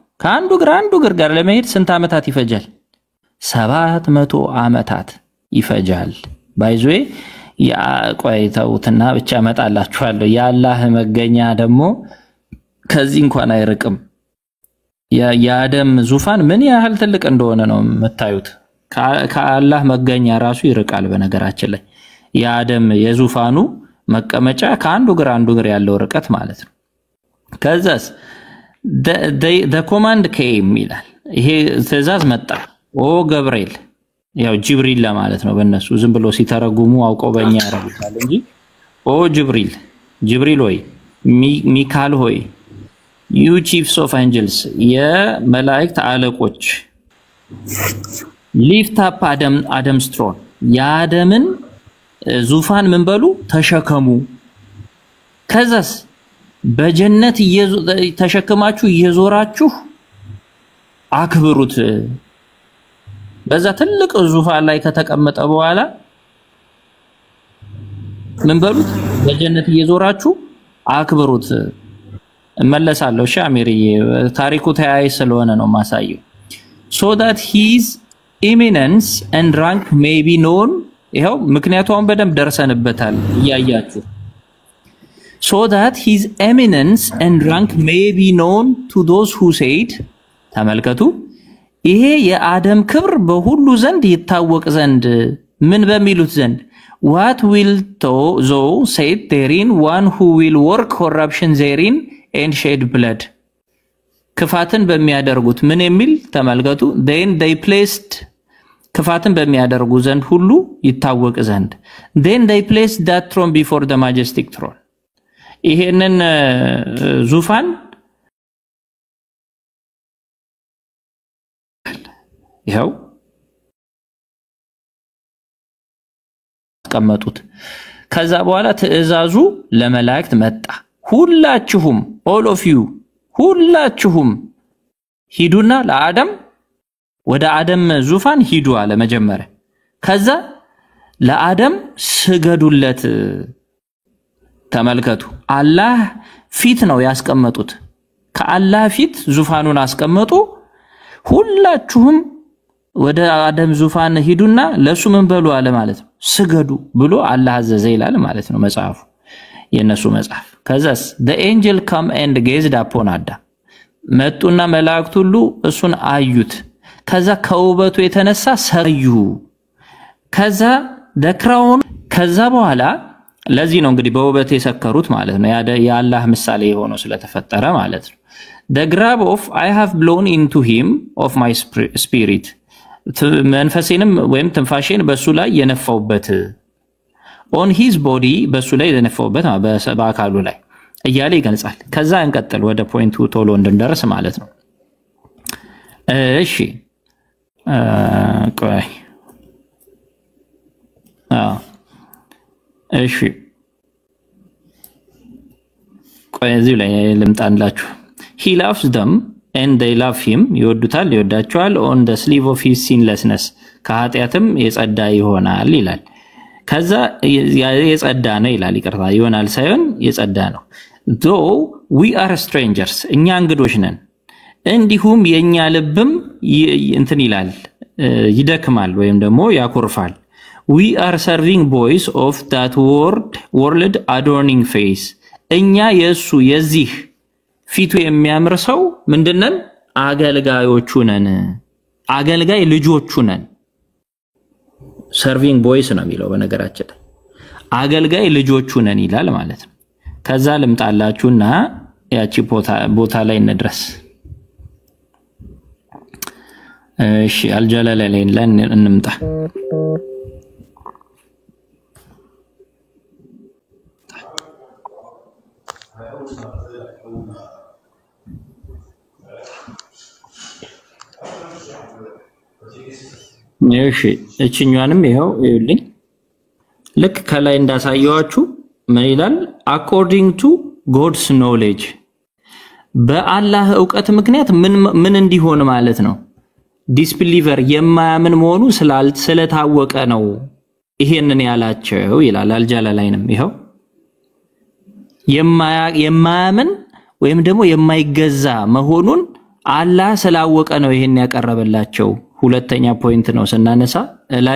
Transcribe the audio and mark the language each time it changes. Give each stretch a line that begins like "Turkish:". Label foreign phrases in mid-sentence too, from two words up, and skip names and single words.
Amharic: ከአንዱ እግር ጋር ለመሄድ ስንት ዓመታት ይፈጃል 700 ዓመታት ይፈጃል ባይዞይ ያቆይተውትና ብቻ መጣላችኋለሁ ያላህ መገኛ ደግሞ ከዚህ እንኳን አይርቅም የአደም ዙፋን ምን ያህል ትልቅ እንደሆነ ነው መታዩት ከአላህ መገኛ ራሱ ይርቃል በነገራችን ላይ የአደም የዙፋኑ መቀመጫ ከአንዱ እግር ያለው ርቀት ማለት ነው ከዛስ
English: the command came
Amharic: ይላል ይሄ ትእዛዝ መጣ ኦ ገብርኤል ያው ጅብሪል ለማለት ነው በእነሱ ዝም ብሎ ሲተረጉሙ አውቀው በእኛ ያረጋል እንጂ ኦ ጅብሪል ሆይ ሚካኤል ሆይ
English: you chiefs of angels
Amharic: የመላእክት አለቆች
English: lift up Adam's throne
Amharic: የአደምን ዙፋን ምን በሉ ተሸከሙ ከዛስ በጀነት ተሸከማችሁ እየዞራችሁ አክብሩት በዛ ትልቅ ዙፋን ላይ ከተቀመጠ በኋላ ምን በሉት በጀነት እየዞራችሁ አክብሩት መለሳለሁ ሻሚሪዬ ታሪኩ ተያይ ስለሆነ ነው ማሳየው
English: so that his eminence and rank may be known
Amharic: ይሄው ምክንያቱም በደንብ ደርሰንበታል ያያችሁ
English: so that his eminence and rank may be known to those who said
Amharic: ተመልከቱ ይሄ የአደም ክብር በሁሉ ዘንድ ይታወቅ ዘንድ ምን በሚሉት ዘንድ
English: what will thou say therein one who will work corruption therein and shed blood
Amharic: ክፋትን በሚያደርጉት ምን የሚል ተመልከቱ
English: then they placed
Amharic: ክፋትን በሚያደርጉ ዘንድ ሁሉ ይታወቅ ዘንድ
English: then they placed that throne before the majestic throne
Amharic: ይሄንን ዙፋን ይሄው ተቀመጡት ከዛ በኋላ ትእዛዙ ለመላእክት መጣ ሁላችሁም
English: all of you
Amharic: ሁላችሁም ሂዱና ለአዳም ወደ አዳም ዙፋን ሂዱ አለ መጀመሪያ ከዛ ለአዳም ስገዱለት ተመልከቱ አላህ ፊት ነው ያስቀመጡት ከአላህ ፊት ዙፋኑን አስቀመጡ ሁላችሁም ወደ አዳም ዙፋን ሂዱና ለሱ ምን በሉ አለ ማለት ነው ስገዱ ብሎ አላህ አዘዘ ይላል ማለት ነው መጽሐፉ የነሱ መጽሐፍ ከዛስ the
English: angel come and gazed upon Adam
Amharic: መጡና መላእክት ሁሉ እሱን አዩት ከዛ ከውበቱ የተነሳ ሰዩ ከዛ the crown ከዛ በኋላ ለዚህ ነው እንግዲህ በውበት የሰከሩት ማለት ነው የአላህ ምሳሌ ሆኖ ስለተፈጠረ ማለት ነው
English: the grab of I have blown into him of my spirit
Amharic: መንፈሴንም ወይም ትንፋሼን በሱ ላይ የነፋውበት
English: on his body
Amharic: በሱ ላይ የነፋውበት በአካሉ ላይ እያለ ይገልጻል ከዛ እንቀጥል ወደ ፖይንቱ ቶሎ እንድንደርስ ማለት ነው እሺ ቆይ እሺ ቆይ እዚህ ላይ ልምጣንላችሁ
English: he loves them and they love him
Amharic: ይወዱታል ይወዳቸዋል
English: on the sleeve of his sinlessness ከኃጢአትም
Amharic: የጸዳ ይሆናል ይላል ከዛ የጸዳ ነው ይላል ይቅርታ ይሆናል ሳይሆን የጸዳ ነው
English: though we are strangers
Amharic: እኛ እንግዶች ነን እንዲሁም የኛ ልብም እንትን ይላል ይደክማል ወይም ደግሞ ያኮርፋል
English: we are serving boys of that world adorning face
Amharic: እኛ የሱ የዚህ ፊቱ የሚያምር ሰው ምንድነን አገልጋዮቹ ነን አገልጋይ ልጆቹ ነን
English: serving boys
Amharic: ነው የሚለው በነገራችን አገልጋይ ልጆቹ ነን ይላል ማለት ነው ከዛ ልምጣላችሁና ያቺ ቦታ ላይ እንድረስ እሺ አልጀላላ ላይ እንምጣ እሺ እቺኛንም ይሄው ይልኝ ልክ ከላይ እንዳሳየዋችሁ ምን ይላል
English: according to God's knowledge
Amharic: በአላህ ዕውቀት ምክንያት ምን እንዲሆን ማለት ነው ዲስቢሊቨር የማያምን መሆኑ ስለታወቀ ነው ይሄንን ያላቸው ይላል አልጀላላይንም ይሄው የማያምን ወይም ደግሞ የማይገዛ መሆኑን አላህ ስላወቀ ነው ይሄን ያቀረበላቸው ሁለተኛ ፖይንት ነው ስናነሳ ላይ